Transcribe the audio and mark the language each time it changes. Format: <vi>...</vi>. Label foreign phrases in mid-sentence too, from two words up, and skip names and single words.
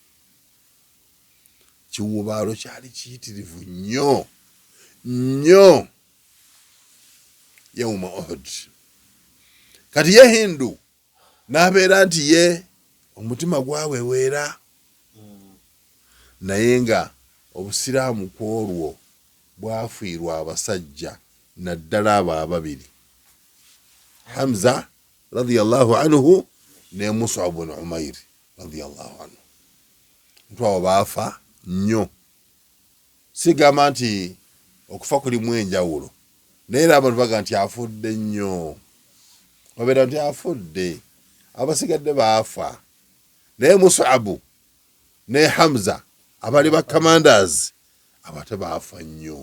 <lg>Kiwubaalo kyali kiyitirivu nnyo nnyo yawma Uhud. Kati ye Hindu n'abeera nti ye omutima gwaweweera, naye nga obusiraamu kwolwo bwafiirwa abasajja naddala abo ababiri,</lg> <ar>Hamza رضي الله عنه ne Mus'ab bin Umair رضي الله عنه.</ar> <lg>Ntwawo baafa nnyo. Sigamba nti okufa kulimu enjawulo, naye era abantu baga nti afudde nnyo, babeera nti afudde, abasigadde baafa. Naye Mus'ab ne Hamza abali ba commanders abate baafa nnyo.</lg>